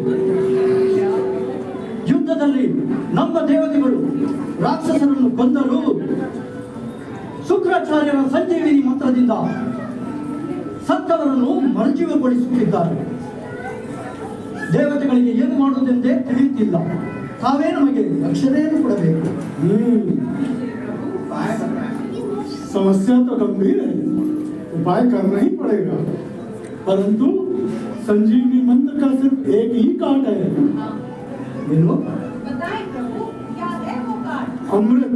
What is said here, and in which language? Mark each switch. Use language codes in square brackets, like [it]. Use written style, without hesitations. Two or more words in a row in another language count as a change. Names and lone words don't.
[kn] ಯುದ್ಧದಲ್ಲಿ ನಮ್ಮ ದೇವತೆಗಳು ರಾಕ್ಷಸರನ್ನು ಕೊಂದರು. ಶುಕ್ರಾಚಾರ್ಯರ ಸಂಜೀವಿನಿ ಮಂತ್ರದಿಂದ ಸತ್ತವರನ್ನು ಮರುಜೀವಗೊಳಿಸುತ್ತಿದ್ದಾರೆ. ದೇವತೆಗಳಿಗೆ ಏನು ಮಾಡುವುದೆಂದೇ ತಿಳಿಯುತ್ತಿಲ್ಲ. ತಾವೇ ನಮಗೆ ರಕ್ಷಣೆಯನ್ನು ಕೊಡಬೇಕು. [hi] समस्या तो गंभीर है, उपाय करना ही पड़ेगा। परंतु संजीवनी मंत्र का सिर्फ एक ही काट है। बताएं प्रभु, क्या है वो कार्ड? अमृत।